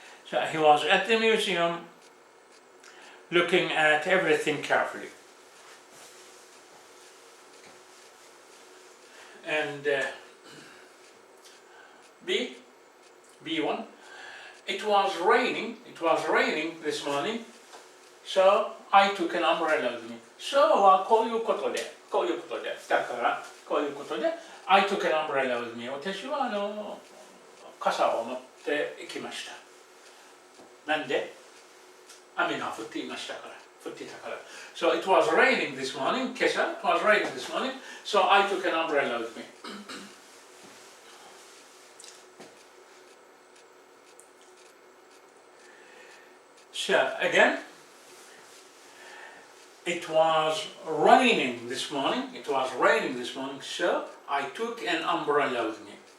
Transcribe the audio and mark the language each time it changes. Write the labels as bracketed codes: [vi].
[en] So he was at the museum looking at everything carefully. And B1, it was raining this morning, so I took an umbrella with me. [ja] So はこういうことで、だからこういうことで、 [en] I took an umbrella with me. [ja] 私は傘を持って行きました。なんで雨が降っていたから。 [en] So it was raining this morning, [ja] 今朝 [en] it was raining this morning, so I took an umbrella with me. So again, it was raining this morning, so I took an umbrella with me.